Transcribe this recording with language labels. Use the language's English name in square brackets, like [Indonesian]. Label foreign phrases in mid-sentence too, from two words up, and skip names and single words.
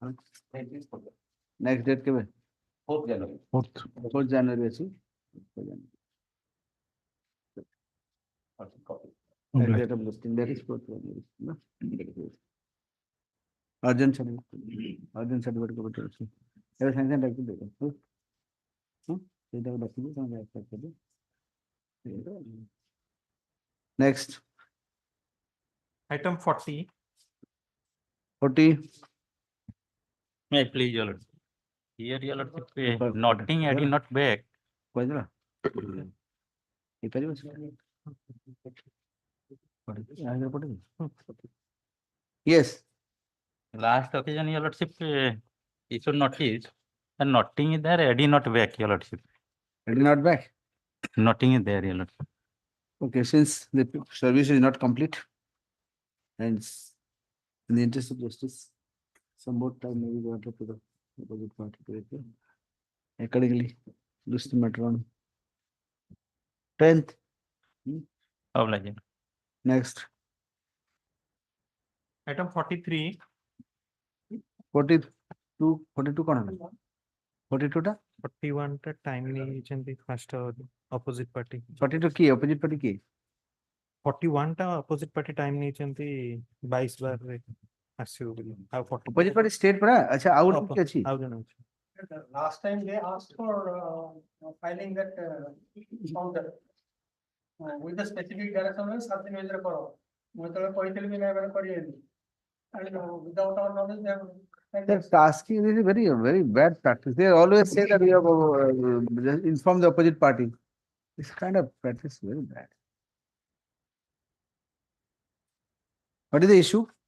[English] Next date kebe? 4th January. 4th January ଅଛି। Next date of listing, that is 4th January. Urgent certificate [Odia] କବେ ଅଛି? ଏବେ ସାଙ୍ଗେ ସାଙ୍ଗେ ଡାକି ଦେବେ। ସେଇଟାକୁ ଡାକିବି ତମେ accept କରିବେ। [English] Next. Item 40. 40. May I please, your lordship? Here, your lordship, noting adding not back. [Odia] କହିଦେଲା ହେଇପାରିବ yes [English] Last occasion, your lordship, issued notice, and noting is there, adding not back, your lordship. Adding not back? Noting is there, your lordship. Okay, since the service is not complete, and in the interest of justice, some more time may be granted to the opposite party to appeal. Accordingly, list the matter on 10th. Obliged. Next. Item 43. [Odia] 42 କଣ ହେଲା? 42 ଟା? [English] 41 ଟା time ନେଇଛନ୍ତି first opposite party. [Odia] 42 କିଏ? [English] Opposite party [Odia] କିଏ? 41 ଟା [English] opposite party time [Odia] ନେଇଛନ୍ତି 22 ବାରରେ ଆସିବ ବୋଲି। ଆଉ [English] Opposite party state [Odia] ପରା? ଆଚ୍ଛା ଆଉ ଗୋଟେ କିଏ ଅଛି? ଆଉ ଜଣେ ଅଛି। [English] Last time they asked for filing that counter with the specific direction of something with the call. [Odia] ମୁଁ ଯେତେବେଳେ କହିଥିଲି ବି ନାଇଁ କରିବେନି [English] and without our knowledge they have. They're asking, this is very bad practice. They always say that we have informed the opposite party. This kind of practice is very bad. What is the issue?